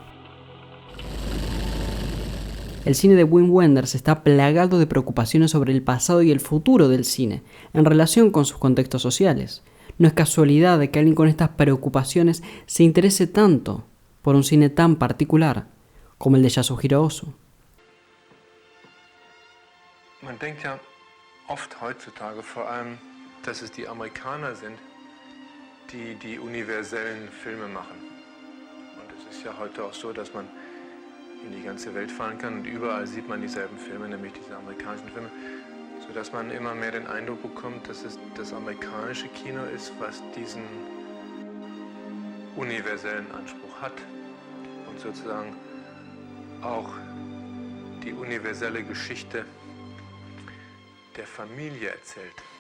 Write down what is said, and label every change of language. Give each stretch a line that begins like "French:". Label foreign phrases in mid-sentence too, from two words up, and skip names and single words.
Spanish: El cine de Wim Wenders está plagado de preocupaciones sobre el pasado y el futuro del cine, en relación con sus contextos sociales. No es casualidad de que alguien con estas preocupaciones se interese tanto por un cine tan particular como el de Yasuhiro Ozu.
German: Man denkt ja oft heutzutage vor allem, dass es die Amerikaner sind, die die universellen Filme machen. Und es ist ja heute auch so, dass man in die ganze Welt fahren kann und überall sieht man dieselben Filme, nämlich diese amerikanischen Filme, sodass man immer mehr den Eindruck bekommt, dass es das amerikanische Kino ist, was diesen universellen Anspruch hat und sozusagen auch die universelle Geschichte der Familie erzählt.